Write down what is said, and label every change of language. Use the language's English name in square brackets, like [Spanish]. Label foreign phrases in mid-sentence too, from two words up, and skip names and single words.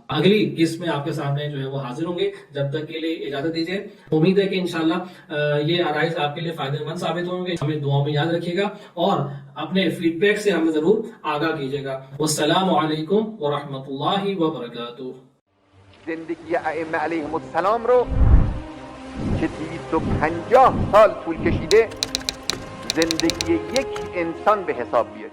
[Urdu] اگلی قسط میں آپ کے سامنے جو ہے وہ حاضر ہوں گے، جب تک کے لیے اجازت دیجیے۔ امید ہے کہ انشاءاللہ یہ آرائز آپ کے لیے فائدہ مند ثابت ہوں گے، ہمیں دعاؤں میں یاد رکھیے گا اور اپنے فیڈ بیک سے ہمیں ضرور آگاہ کیجیے گا۔ [Arabic] والسلام علیکم ورحمۃ اللہ وبرکاتہ۔ [Persian] زندگی ائمه [Arabic] علیهم السلام [Persian] رو که 250 سال طول کشیده زندگی یک انسان به حساب بیارید.